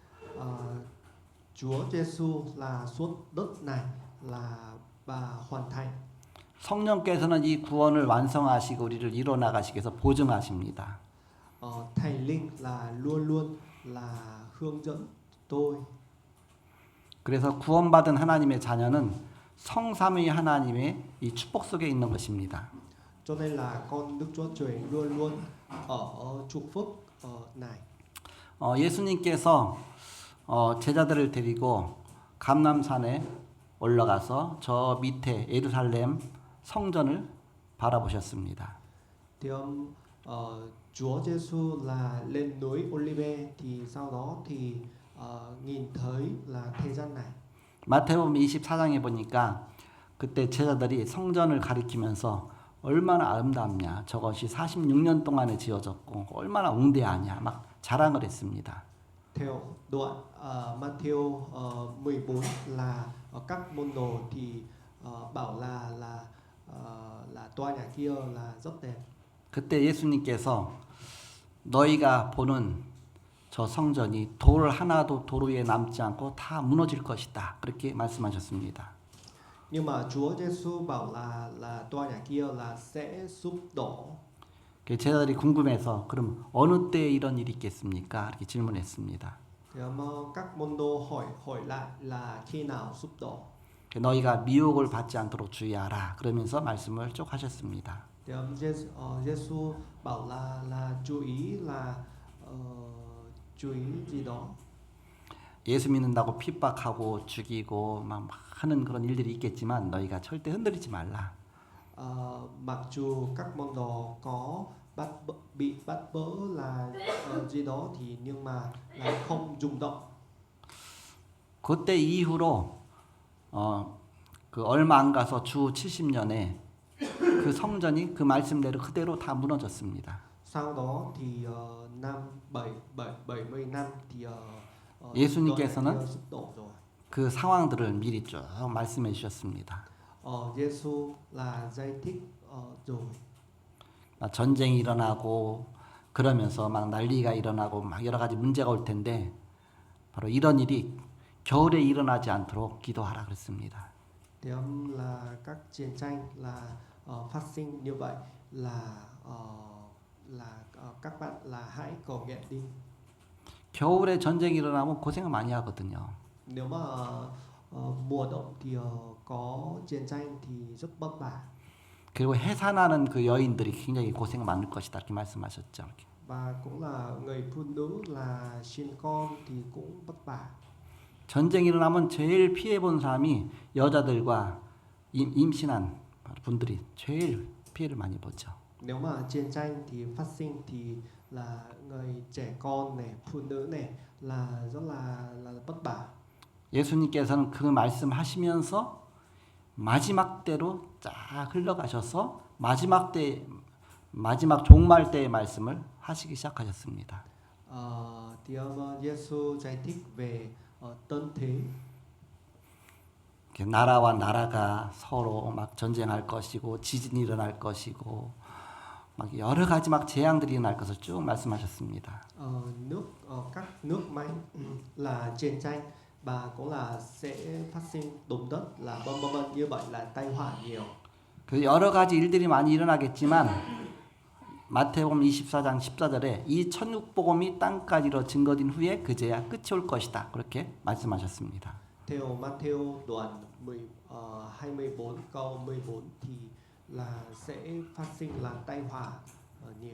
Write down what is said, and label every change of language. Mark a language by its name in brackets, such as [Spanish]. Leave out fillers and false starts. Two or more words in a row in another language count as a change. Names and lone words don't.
[Vietnamese] Chúa Giêsu là xuống đất này là và hoàn thành. [Korean] 성령께서는 이 구원을 완성하시고 우리를 이뤄 나가시기 위해서 보증하십니다. [Vietnamese] Thánh linh là luôn luôn là hướng dẫn tôi. [Korean] 그래서 구원받은 하나님의 자녀는 성삼위 하나님의 이 축복 속에 있는 것입니다. [Vietnamese] Cho nên là con Đức Chúa Trời luôn luôn ở chúc phúc này. [Korean] 예수님께서 제자들을 데리고 감람산에 올라가서 저 밑에 예루살렘 성전을 바라보셨습니다. [Vietnamese] Thì Chúa Giêsu là lên núi Olive thì sau đó thì nhìn thấy là thế gian này. [Korean] 마태복음 24장에 보니까 그때 제자들이 성전을 가리키면서 얼마나 아름답냐. 저것이 46년 동안에 지어졌고 얼마나 웅대하냐. 막 자랑을 했습니다. [Vietnamese] Theo đoạn Matthew 14 là các môn đồ thì bảo là tòa nhà kia là rất đẹp. [Korean] 그때 예수님께서 너희가 보는 저 성전이 돌 하나도 도로 위에 남지 않고 다 무너질 것이다. 그렇게 말씀하셨습니다. [Vietnamese] Nhưng mà Chúa Giêsu bảo là tòa nhà kia là sẽ sụp đổ. [Korean] 제자들이 궁금해서 그럼 어느 때에 이런 일이 있겠습니까? 이렇게 질문했습니다. [Vietnamese] Thì các môn đồ hỏi lại là khi nào sụp đổ. [Korean] 너희가 미혹을 받지 않도록 주의하라. 그러면서 말씀을 쭉 하셨습니다. [Vietnamese] Thì Giêsu bảo là chú ý gì đó. [Korean] 예수 믿는다고 핍박하고 죽이고 막 하는 그런 일들이 있겠지만 너희가 절대 흔들리지 말라. [Vietnamese] Mặc dù các môn đồ có bị bắt bớ là gì đó thì nhưng mà là không rung động. [Korean] 그때 이후로 그 얼마 안 가서 주 70년에 그 성전이 그 말씀대로 그대로 다 무너졌습니다. [Vietnamese] Sau đó thì năm 70 năm thì [Korean] 예수님께서는 [Vietnamese] sụp đổ rồi. [Korean] 그 상황들을 미리 쭉 말씀해 주셨습니다. [Vietnamese] Giêsu là giải thích rồi. [Korean] 전쟁이 일어나고 그러면서 막 난리가 일어나고 막 여러 가지 문제가 올 텐데 바로 이런 일이 겨울에 일어나지 않도록 기도하라 그랬습니다. [Vietnamese] Thì là các chiến tranh là phát sinh như vậy là các bạn là hãy cầu nguyện đi. [Korean] 겨울에 전쟁이 일어나면 고생을 많이 하거든요. [Vietnamese] Nếu mà mùa đông thì có chiến tranh thì rất vất vả. [Korean] 그리고 해산하는 그 여인들이 굉장히 고생 많을 것이다 이렇게 말씀하셨죠. [Vietnamese] Và cũng là người phụ nữ là sinh con thì cũng vất vả. [Korean] 전쟁이 일어나면 제일 피해 본 사람이 여자들과 임신한 분들이 제일 피해를 많이 보죠. [Vietnamese] Nếu mà chiến tranh thì phát sinh thì là người trẻ con này, phụ nữ này là rất là vất vả. [Korean] 예수님께서는 그 말씀하시면서 마지막 때로 쫙 흘러가셔서 마지막 종말 때의 말씀을 하시기 시작하셨습니다. [Vietnamese] Thì ông Giêsu giải thích về tân thế. [Korean] 나라와 나라가 서로 막 전쟁할 것이고 지진이 일어날 것이고 막 여러 가지 막 재앙들이 일어날 것을 쭉 말씀하셨습니다. [Vietnamese] Các nước mạnh là chiến tranh và cũng là sẽ phát sinh động đất là vân như vậy là tai họa nhiều. [Korean] 그 여러 가지 일들이 많이 일어나겠지만 마태복음 24장 14절에 이 천국 복음이 땅까지로 증거된 후에 그제야 끝이 올 것이다. 그렇게 말씀하셨습니다. [Vietnamese] Theo Matthew đoạn 24 câu 14 thì là sẽ phát sinh là tai họa nhiều.